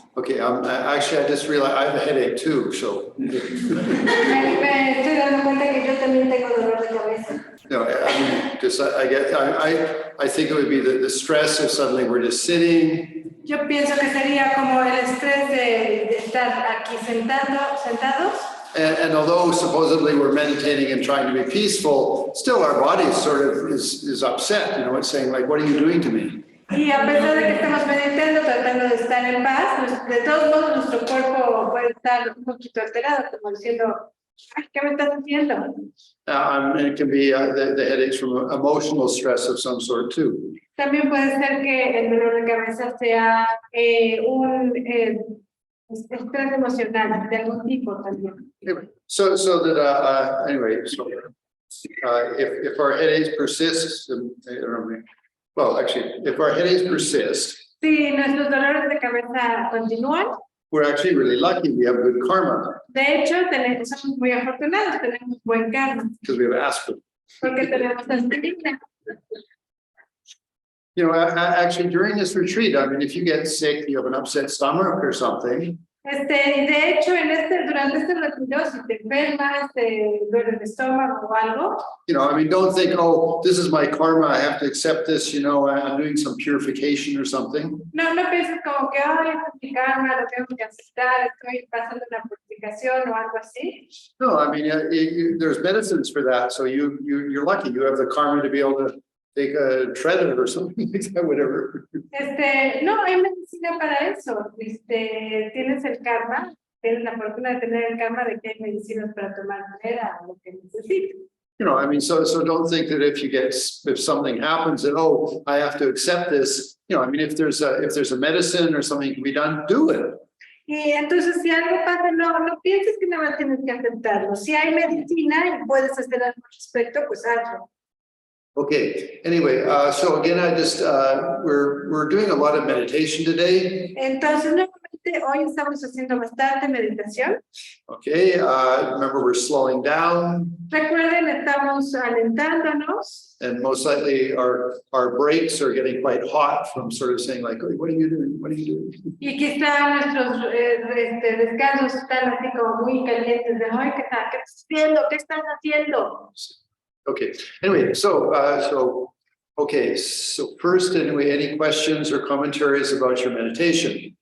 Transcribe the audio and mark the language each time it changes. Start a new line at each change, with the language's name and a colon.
English: Okay, actually I just realized I have a headache too, so.
Spanish: Me estoy dando cuenta que yo también tengo dolor de cabeza.
English: No, I mean, just I think it would be the stress of suddenly we're just sitting.
Spanish: Yo pienso que sería como el estrés de estar aquí sentados.
English: And although supposedly we're meditating and trying to be peaceful, still our body sort of is upset, you know, it's saying like, what are you doing to me?
Spanish: Y a pesar de que estamos meditando, tratando de estar en paz, pues, de todos modos nuestro cuerpo puede estar un poquito alterado, como diciendo, ay, ¿qué me estás haciendo?
English: It can be the headaches from emotional stress of some sort too.
Spanish: También puede ser que el dolor de cabeza sea un estrés emocional de algún tipo también.
English: Anyway, so that anyway, so if our headaches persist, well, actually, if our headaches persist,
Spanish: Si nuestros dolores de cabeza continúan,
English: we're actually really lucky. We have good karma
Spanish: de hecho, somos muy afortunados, tenemos buen karma,
English: because we have aspirin.
Spanish: porque tenemos aspirina.
English: You know, actually, during this retreat, I mean, if you get sick, you have an upset stomach or something.
Spanish: De hecho, durante este retiro, si te enfermas, te duele el estómago o algo,
English: You know, I mean, don't think, oh, this is my karma. I have to accept this. You know, I'm doing some purification or something.
Spanish: no pienses como que, ay, es mi karma, lo tengo que aceptar, estoy pasando una purificación o algo así.
English: No, I mean, there's medicines for that. So you're lucky. You have the karma to be able to take a treaded or something like that, whatever.
Spanish: No, hay medicina para eso. Tienes el karma, tienes la fortuna de tener el karma de que hay medicinas para tomar manera o lo que necesites.
English: You know, I mean, so don't think that if something happens that, oh, I have to accept this. You know, I mean, if there's a medicine or something can be done, do it.
Spanish: Y entonces si algo pasa, no pienses que nada más tienes que aceptarlo. Si hay medicina y puedes hacer algo al respecto, pues hazlo.
English: Okay. Anyway, so again, I just we're doing a lot of meditation today.
Spanish: Entonces, nuevamente, hoy estamos haciendo bastante meditación.
English: Okay. Remember, we're slowing down.
Spanish: Recuerden, estamos alentándonos.
English: And most likely, our breaks are getting quite hot from sort of saying like, oh, what are you doing? What are you doing?
Spanish: Y quizá nuestros descansos están así como muy calientes de, ay, ¿qué estás haciendo? ¿Qué estás haciendo?
English: Okay. Anyway, so Okay, so first, anyway, any questions or commentaries about your meditation?